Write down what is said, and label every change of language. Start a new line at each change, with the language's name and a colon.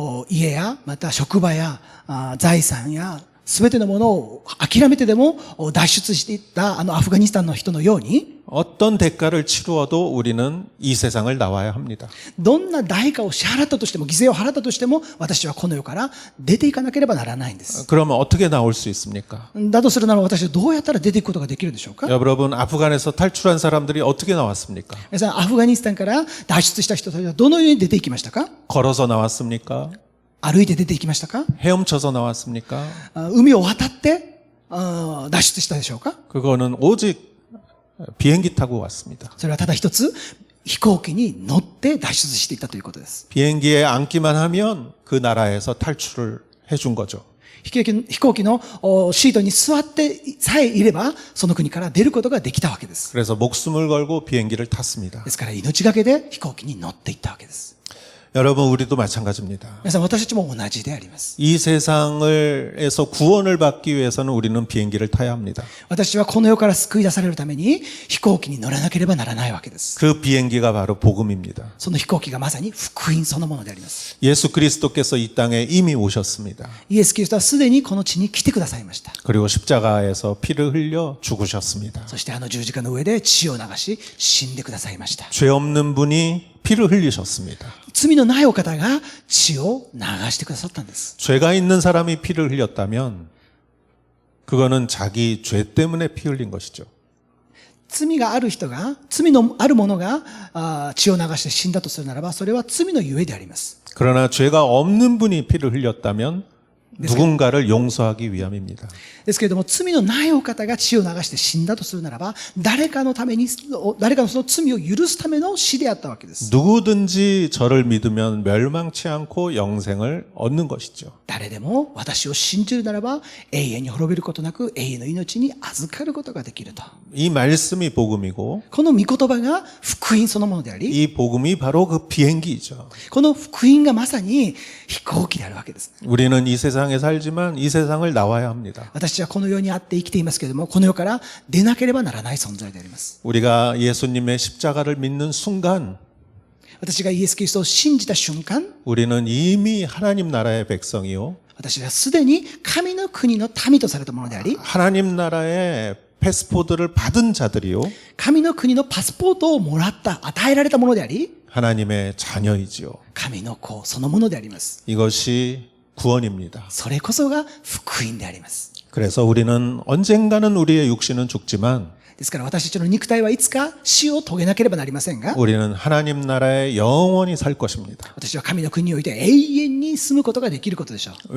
Japanese: 家や、また職場や財産や、すべてのものを諦めてでも脱出していったアフガニスタンの人のように、
Korean: 어떤 대가를 치루어도 우리는 이 세상을 나와야 합니다.
Japanese: どんな代価を支払ったとしても、犠牲を払ったとしても、私はこの世から出ていかなければならないんです。
Korean: 그러면 어떻게 나올 수 있습니까?
Japanese: だとするなら私はどうやったら出ていくことができるでしょうか？
Korean: 여러분, 아프간에서 탈출한 사람들이 어떻게 나왔습니까?
Japanese: 皆さん、アフガニスタンから脱出した人たちはどのように出ていきましたか？
Korean: 걸어서 나왔습니까?
Japanese: 歩いて出て行きましたか？
Korean: 헤엄쳐서 나왔습니까?
Japanese: 海を渡って脱出したでしょうか？
Korean: 그거는 오직 비행기 타고 왔습니다.
Japanese: それはただ一つ、飛行機に乗って脱出していったということです。
Korean: 비행기에 앉기만 하면 그 나라에서 탈출을 해준 거죠.
Japanese: 飛行機のシートに座ってさえいれば、その国から出ることができたわけです。
Korean: 그래서 목숨을 걸고 비행기를 탔습니다.
Japanese: ですから命がけで飛行機に乗っていったわけです。
Korean: 여러분, 우리도 마찬가지입니다.
Japanese: 皆さん、私たちも同じであります。
Korean: 이 세상에서 구원을 받기 위해서는 우리는 비행기를 타야 합니다.
Japanese: 私はこの世から救い出されるために飛行機に乗らなければならないわけです。
Korean: 그 비행기가 바로 복음입니다.
Japanese: その飛行機がまさに福音そのものであります。
Korean: 예수 그리스도께서 이 땅에 이미 오셨습니다.
Japanese: イエス・キリストはすでにこの地に来てくださいました。
Korean: 그리고 십자가에서 피를 흘려 죽으셨습니다.
Japanese: そして十字架の上で血を流し死んでくださいました。
Korean: 죄 없는 분이 피를 흘리셨습니다.
Japanese: 罪のないお方が血を流してくださったんです。
Korean: 죄가 있는 사람이 피를 흘렸다면 그거는 자기 죄 때문에 피 흘린 것이죠.
Japanese: 罪がある人が、罪のある者が血を流して死んだとするならば、それは罪のゆえであります。
Korean: 그러나 죄가 없는 분이 피를 흘렸다면 누군가를 용서하기 위함입니다.
Japanese: ですけれども、罪のないお方が血を流して死んだとするならば、誰かのために、誰かのその罪を許すための死であったわけです。
Korean: 누구든지 저를 믿으면 멸망치 않고 영생을 얻는 것이죠.
Japanese: 誰でも私を信じるならば、永遠に滅びることなく、永遠の命に預かることができると。
Korean: 이 말씀이 복음이고
Japanese: この御言葉が福音そのものであり、
Korean: 이 복음이 바로 그 비행기이죠.
Japanese: この福音がまさに飛行機であるわけです。
Korean: 우리는 이 세상에 살지만 이 세상을 나와야 합니다.
Japanese: 私はこの世にあって生きていますけれども、この世から出なければならない存在であります。
Korean: 우리가 예수님의 십자가를 믿는 순간
Japanese: 私がイエス・キリストを信じた瞬間、
Korean: 우리는 이미 하나님 나라의 백성이요.
Japanese: 私はすでに神の国の民とされたものであり、
Korean: 하나님 나라의 패스포드를 받은 자들이요.
Japanese: 神の国のパスポートをもらった、与えられたものであり、
Korean: 하나님의 자녀이지요.
Japanese: 神の子そのものであります。
Korean: 이것이 구원입니다.
Japanese: それこそが福音であります。
Korean: 그래서 우리는 언젠가는 우리의 육신은 죽지만
Japanese: ですから私たちの肉体はいつか死を遂げなければなりませんが、
Korean: 우리는 하나님 나라에 영원히 살 것입니다.
Japanese: 私は神の国において永遠に住むことができることでしょう。